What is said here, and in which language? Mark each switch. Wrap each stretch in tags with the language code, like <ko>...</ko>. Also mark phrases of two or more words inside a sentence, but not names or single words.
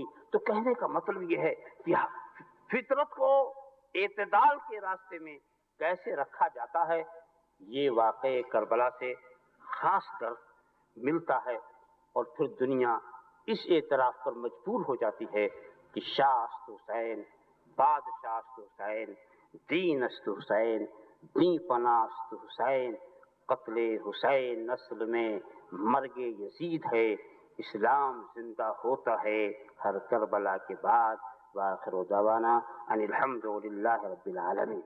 <ur>تو کہنے کا مطلب یہ ہے کہ فطرت کو اعتدال کے راستے میں کیسے رکھا جاتا ہے، یہ واقعہ کربلا سے خاص درس ملتا ہے. اور پھر دنیا اس اعتراف پر مجبور ہو جاتی ہے کہ</ur> <fa>شاہ است حسین، بادشاہ است حسین، دین است حسین، دین پناہ است حسین،</fa> <ur>قتل حسین نسل میں مرگ یزید ہے، اسلام زندہ ہوتا ہے ہر کربلا کے بعد.</ur> <ar>وآخر دعوانا ان الحمد للہ رب العالمین.</ar>